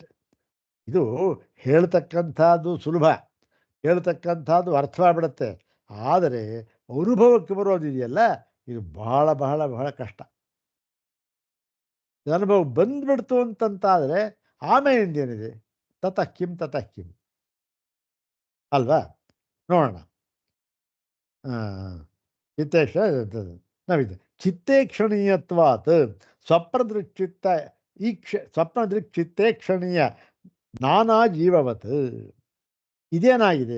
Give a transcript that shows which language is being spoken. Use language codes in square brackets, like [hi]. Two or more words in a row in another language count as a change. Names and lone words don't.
[kn] ಇದು ಹೇಳ್ತಕ್ಕಂಥದ್ದು ಸುಲಭ, ಹೇಳ್ತಕ್ಕಂಥದ್ದು ಅರ್ಥವಾಗಿಬಿಡುತ್ತೆ. ಆದರೆ ಅನುಭವಕ್ಕೆ ಬರೋದಿದೆಯಲ್ಲ, ಇದು ಬಹಳ ಬಹಳ ಬಹಳ ಕಷ್ಟ. ಅನುಭವ ಬಂದ್ಬಿಡ್ತು ಅಂತಂತಾದರೆ ಆಮೇಲಿಂದೇನಿದೆ? [sa] ತತಃ ಕಿಂ ತತಃ ಕಿಂ [kn] ಅಲ್ವಾ? ನೋಡೋಣ. [sa] ಚಿತ್ತೇಕ್ಷ ನಾವಿದೆ ಚಿತ್ತೇಕ್ಷಣೀಯತ್ವಾತ್ ಸ್ವಪ್ನದೃಕ್ಚಿತ್ತ ಚಿತ್ತೇಕ್ಷಣೀಯ ನಾನಾ ಜೀವವತ್. [kn] ಇದೇನಾಗಿದೆ?